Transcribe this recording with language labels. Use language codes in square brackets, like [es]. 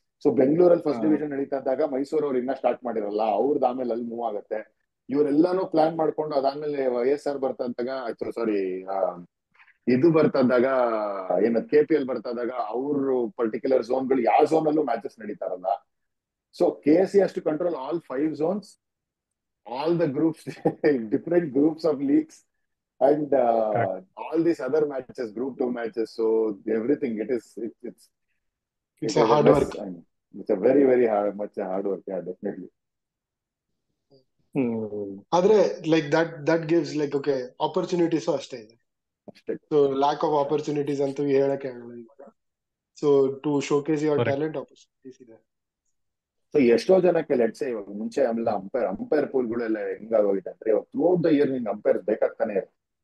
[kn] So ಬೆಂಗಳೂರಲ್ಲಿ first division ನಡೀತಾ ಇದ್ದಾಗ ಮೈಸೂರು ಅವ್ರು ಇನ್ನ ಸ್ಟಾರ್ಟ್ ಮಾಡಿರಲ್ಲ, ಅವ್ರದ್ದು ಆಮೇಲೆ ಅಲ್ಲಿ ಮೂವ್ ಆಗುತ್ತೆ. ಇವರೆಲ್ಲಾನು ಪ್ಲಾನ್ ಮಾಡ್ಕೊಂಡು ಅದಾದ್ಮೇಲೆ YSR ಬರ್ತಾ ಇದ್ದಾಗ ಸಾರಿ ಇದು ಬರ್ತಾ ಇದ್ದಾಗ ಏನದ್ KPL ಬರ್ತಾ ಇದ್ದಾಗ ಅವ್ರು ಪರ್ಟಿಕ್ಯುಲರ್ ಝೋನ್ಗಳು ಯಾವ ಝೋನ್ ಅಲ್ಲೂ matches ನಡೀತಾರಲ್ಲ. [en] So KCA has to control all 5 zones, all the groups, different groups of leagues, and all these other matches, group 2 matches. So everything, it's a hard work. It's a very very much hard work. Yeah, definitely. ಆದ್ರೆ like that gives like okay opportunities [kn] ಅಷ್ಟೇ ಇದೆ. So lack of opportunities ಅಂತೂ ಹೇಳಕ್ಕೆ ಆಗಲ್ಲ ಇವಾಗ. [en] so to showcase your talent [kn] opportunities ಇದೆ. So ಎಷ್ಟೋ ಜನಕ್ಕೆ ಲೆಟ್ಸೆ ಇವಾಗ ಮುಂಚೆ ಆಮೇಲೆ ಅಂಪೈರ್ ಪೂಲ್ಗಳೆಲ್ಲ ಹೆಂಗಾಗೋಗಿದೆ ಅಂದ್ರೆ ಇವಾಗ ಥ್ರೂಔಟ್ ದ ಇಯರ್ ನಿಂಗೆ ಅಂಪೈರ್ ಬೇಕಾಗ್ತಾನೆ ಇರುತ್ತೆ.